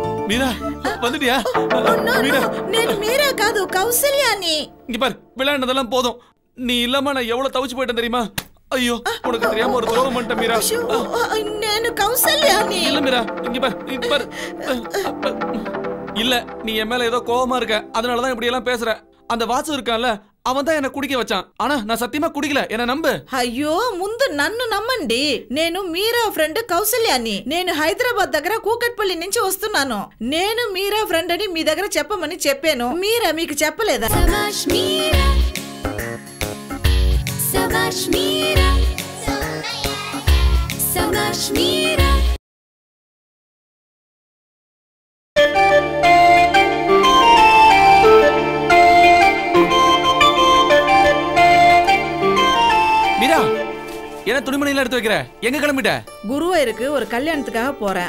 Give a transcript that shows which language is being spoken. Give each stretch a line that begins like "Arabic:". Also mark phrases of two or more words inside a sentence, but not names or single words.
Tamil: மீரா வந்துட்டியா?
Telugu: மீரா నేను மீரா కాదు కౌసల్యాని.
Tamil: இங்க பாரு, விளையாண்டதெல்லாம் போதும். நீ இல்லாம நான் எவ்வளவு தவிச்சு போயிட்டேன் தெரியுமா? ஐயோ, உனக்கு தெரியாம ஒரு துரோகம் பண்ணிட்டேன் மீரா.
Telugu: నేను కౌసల్యాని.
Tamil: இல்ல மீரா, இங்க பாரு. இல்ல, நீ என் மேல ஏதோ கோவமா இருக்க, அதனாலதான் இப்படி எல்லாம் பேசுற. அந்த வாசு இருக்கான்ல, அவன் தான் என்ன குடிக்க வச்சான். ஆனா நான் சத்தியமா குடிக்கல, என்ன நம்பு.
Telugu: అయ్యో ముందు నన్ను నమ్మండి. నేను మీరా ఫ్రెండ్ కౌసల్యాని. నేను హైదరాబాద్ దగ్గర కూకట్పల్లి నుంచి వస్తున్నాను. నేను మీరా ఫ్రెండ్ అని మీ దగ్గర చెప్పమని చెప్పాను. మీరా మీకు చెప్పలేదా? సబాష్ మీరా, సబాష్ మీరా, సబాష్ మీరా.
Tamil: என்ன துணிமணிலாம் எடுத்து வைக்கிற? எங்க கிளம்பிட்ட? குருவாயூருக்கு ஒரு கல்யாணத்துக்காக போறேன்.